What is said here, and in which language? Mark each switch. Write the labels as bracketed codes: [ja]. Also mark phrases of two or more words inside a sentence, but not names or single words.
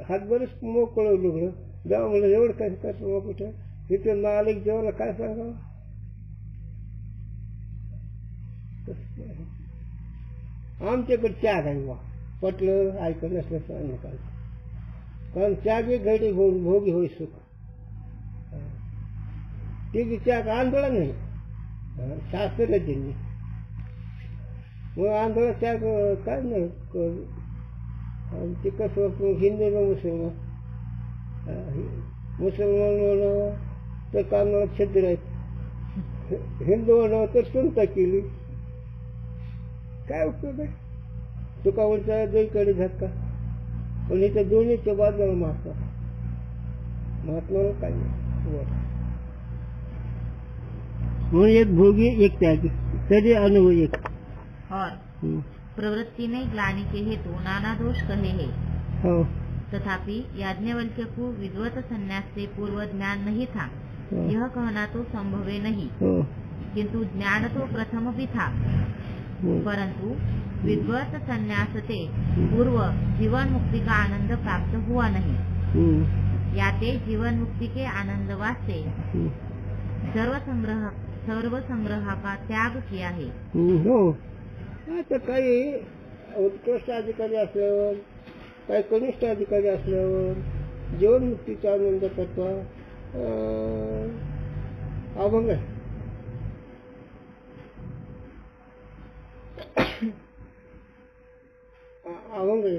[mr] हात बरंच मोकळं लुगडं देवा म्हणलं एवढं काय करतो मग कुठं. तिथे मालिक जेवायला काय सांगावं. आमच्याकडे त्याग आहे बा. पटलं ऐकत नसलं सांग काय. कारण त्याग एक घडी भोगी होई सुख. ते बी त्याग आंदोलन नाही शास्त्र दिली. मग आंदोलन त्याग काय नाही. ते कसं हिंदू ना मुसलमान. मुसलमान म्हणावं तर कानाला छद्र आहेत. हिंदू म्हणावं तर सुनता केली. काय उपयोग आहे? तुकावरचा दोन्हीकडे धक्का, पण इथं दोन्हीच्या बाजूला महात्मा. महात्माला काय नाही. म्हणून एक भोगी एक त्यागी, तरी अनुभव एक. [hi] और प्रवृत्ति में ग्लानि के हेतु नाना दोष कहे है. [mr] हो. [hi] तथापि याज्ञवल्क्य को विद्वत संन्यास से पूर्व ज्ञान नहीं था, यह कहना तो संभव नहीं. किंतु ज्ञान तो प्रथम भी था, परंतु विद्वत संन्यास से पूर्व जीवन मुक्ति का आनंद प्राप्त हुआ नहीं. याते जीवन मुक्ति के आनंद वास्ते सर्व संग्रह का त्याग किया है. [mr] हो. आता काही उत्कृष्ट अधिकारी असल्यावर, काही कनिष्ठ अधिकारी असल्यावर जीवनमुक्तीचा आनंद करता अभंग आहे. अभंग आहे.